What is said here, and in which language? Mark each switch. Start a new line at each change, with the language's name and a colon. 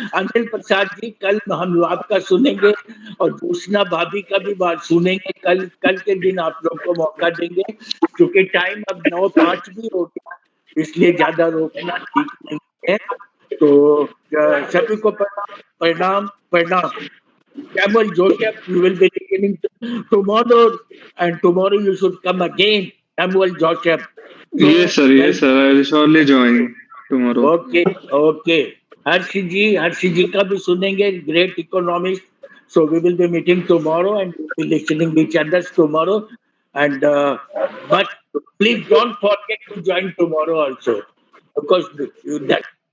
Hindi: अनिल प्रसाद जी, कल हम आपका सुनेंगे और दूसरा भाभी का भी बात सुनेंगे। कल के दिन आप लोग को मौका देंगे, क्योंकि टाइम अब 9:05 भी हो गया, इसलिए ज्यादा रोकना ठीक नहीं है। तो सभी को प्रणाम प्रणाम।
English: Samuel Joseph, you will be beginning tomorrow, and tomorrow you should come again, Samuel Joseph. So, yes sir, I will surely join tomorrow. Okay.
Hindi: Harshi जी का भी सुनेंगे,
English: great economist. So we will be meeting tomorrow and we'll be listening each other tomorrow. And but please don't forget to join tomorrow also, because that